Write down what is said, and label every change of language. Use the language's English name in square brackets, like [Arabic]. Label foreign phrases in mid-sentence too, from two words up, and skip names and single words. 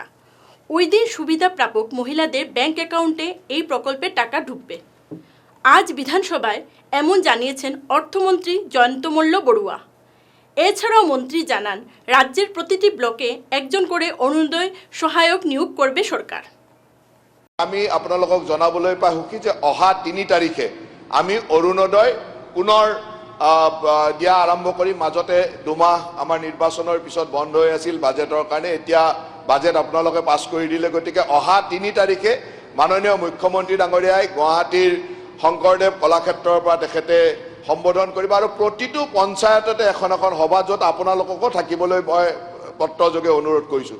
[Bangla] ওই দিন সুবিধা প্রাপক মহিলাদের ব্যাংক অ্যাকাউন্টে এই প্রকল্পের টাকা ঢুকবে। আজ বিধানসভায় এমন জানিয়েছেন অর্থমন্ত্রী জয়ন্ত মল্ল বড়ুয়া। এছাড়াও মন্ত্রী জানান, রাজ্যের প্রতিটি ব্লকে একজন করে অরুণোদয় সহায়ক নিয়োগ করবে সরকার। [Assamese] আমি আপোনালোকক জনাবলৈ পাই সুখী যে অহা 3 তাৰিখে আমি অৰুণোদয় পুনৰ দিয়া আৰম্ভ কৰি মাজতে 2 মাহ আমাৰ নিৰ্বাচনৰ পিছত বন্ধ হৈ আছিল বাজেটৰ কাৰণে। এতিয়া বাজেট আপোনালোকে পাছ কৰি দিলে, গতিকে অহা 3 তাৰিখে মাননীয় মুখ্যমন্ত্ৰী ডাঙৰীয়াই গুৱাহাটীৰ শংকৰদেৱ কলাক্ষেত্ৰৰ পৰা তেখেতে সম্বোধন কৰিব আৰু প্ৰতিটো পঞ্চায়ততে এখন এখন সভা য'ত আপোনালোককো থাকিবলৈ মই পত্ৰযোগে অনুৰোধ কৰিছোঁ।